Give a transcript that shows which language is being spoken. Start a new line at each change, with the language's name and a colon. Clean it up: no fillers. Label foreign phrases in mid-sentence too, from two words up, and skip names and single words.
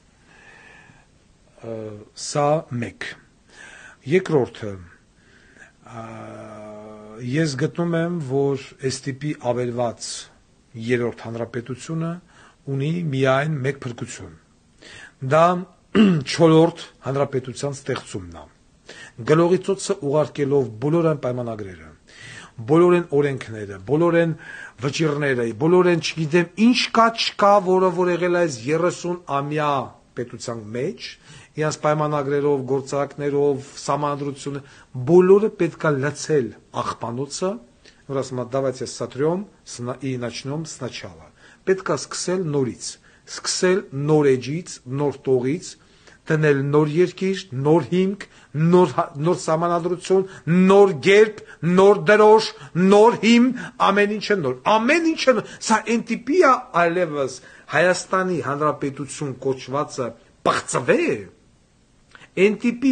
Armenian: Սա մեկ։ Երկրորդը, ես գտնում եմ, որ այս տիպի ավերված երրորդ հանրապետությունը ունի միայն մեկ փրկություն։ Դա չորրորդ հանրապետության ստեղծումն է։ Գլողի ծոցը ուղարկելով բոլոր այն պայմանագրերը, բոլոր այն օրենքները, բոլոր այն վճիռները, բոլոր այն չգիտեմ ինչ կա չկա, որը որ եղել է 30-ամյա պետության մեջ, իրաց պայմանագրերով, գործարքներով, սահմանադրությունը, բոլորը պետքա լցել աղբանոցը, որ ասում է
Russian: давайте сотрем и начнем сначала։
Armenian: Պետքա սկսել նորից, սկսել նոր էջից, նոր տողից, դնել նոր երկիր, նոր հիմք, նոր սահմանադրություն, նոր գերբ, նոր դրոշ, նոր հիմ, ամեն ինչը նոր։ Ամեն ինչը նոր։ Սա այն տիպի է այլևս Հայաստանի Հանրապետություն կոչվածը պղծվե, այն տիպի